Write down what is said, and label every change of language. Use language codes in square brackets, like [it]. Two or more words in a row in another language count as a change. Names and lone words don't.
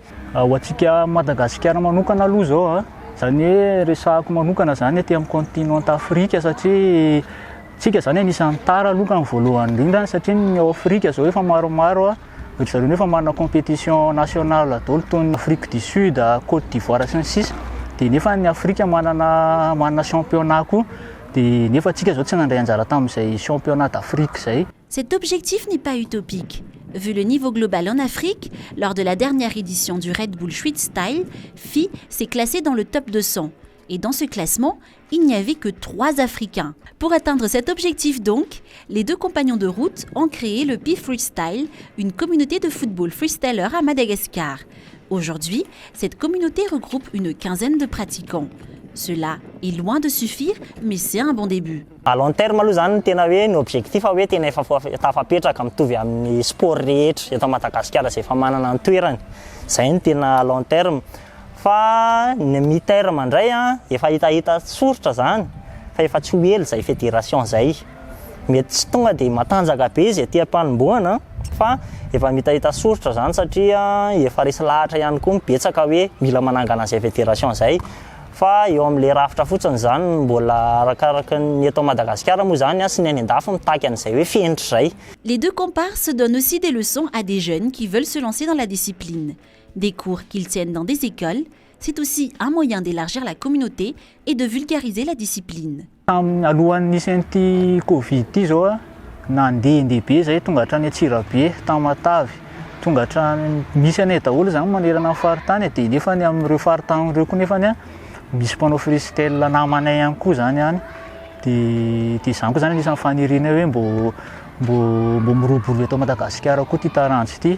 [mg] Ho antsika Madagasikara manokana aloha zao zany hoe resahako manokana zany aty amin'ny continent Afrika satria tsika zany anisan'ny tara aloha ny voalohany indrindra satria ny ao Afrika zao efa maromaro ohatra zareo efa manana [fr] compétition nationale [mg] daholo toy ny Afrique du Sud, Côte d'Ivoire sy ny sisa dia nefa ny Afrika manana championnat koa dia nefa tsika zao tsy nandray anjara tamin'izay [fr] championnat d'Afrique [mg] zay. [fr] Cet objectif n'est pas utopique. Vu le niveau global en Afrique, lors de la dernière édition du Red Bull Freestyle, Fi s'est classé dans le top 200. Et dans ce classement, il n'y avait que 3 Africains. Pour atteindre cet objectif donc, les deux compagnons de route ont créé le Pi Freestyle, une communauté de football freestyler à Madagascar. Aujourd'hui, cette communauté regroupe une quinzaine de pratiquants. Cela est loin de suffire, mais c'est un bon début. À long terme [mg] aloha zany tena hoe ny objectif hoe tena efa tafapetraka mitovy amin'ny sport rehetra eto Madagasikara izay efa manana ny toerany. Zay ny tena [fr] à long terme. [mg] Fa ny mi terme indray efa hitahita soritra zany fa efa tsy ho ela izay fédération zay. Mety tsy tonga dia matanjaka be izay aty am-panomboana fa efa mitahita soritra zany satria efa resy lahatra ihany koa mibetsaka hoe mila manangana izay fédération zay. Fa eo amin'ilay rafitra fotsiny zany mbola arakaraka ny eto Madagasikara moa zany sy ny any an-dafy mitaky an'izay hoe fenitra zay. [fr] Les deux comparses donnent aussi des leçons à des jeunes qui veulent se lancer dans la discipline. Des cours qu'ils tiennent dans des écoles, c'est aussi un moyen d'élargir la communauté et de vulgariser la discipline. [mg] Alohan'ny nisy an'ity Covid ity zao nandeha be zay tonga hatrany Antsirabe, Tamatavy, tonga hatrany misy anay daholo zany manerana amin'ny faritany dia nefa ny amin'ireo faritany ireo koa nefa misy mpanao freestyle namanay ihany koa zany any dia zany koa zany anisan'ny faniriana hoe mbo miroborobo eto Madagasikara koa ty taranjy ity.